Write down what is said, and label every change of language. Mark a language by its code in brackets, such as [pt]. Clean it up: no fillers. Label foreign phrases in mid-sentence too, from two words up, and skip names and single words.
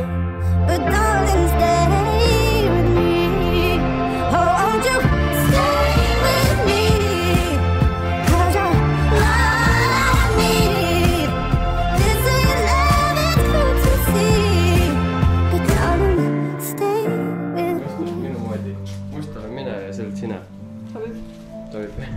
[en] But darling, stay with me. Oh, won't you stay with me? Cause you're all I need. This ain't love, it's clear to see. But darling, stay with me. [et] Minu moodi mustale mine ja sealt sina. Sobib.